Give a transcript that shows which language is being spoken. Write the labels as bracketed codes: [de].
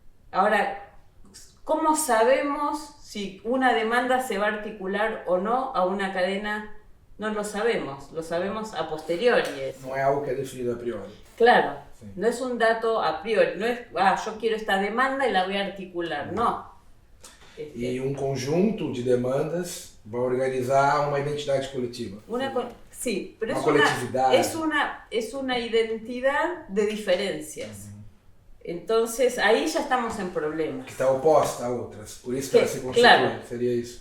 [es] Ahora, ¿cómo sabemos si una demanda se va a articular o no a una cadena? No lo sabemos a posteriori. No es algo que es definido a priori. Claro, sí. No es un dato a priori, no es, yo quiero esta demanda y la voy a articular, no. [pt] E um conjunto de demandas vai organizar uma identidade coletiva. [es] Sí, pero una es una identidad de diferencias. Entonces ahí ya estamos en problemas. Que está oposta a otras, por eso que ela se constituye, claro, sería eso.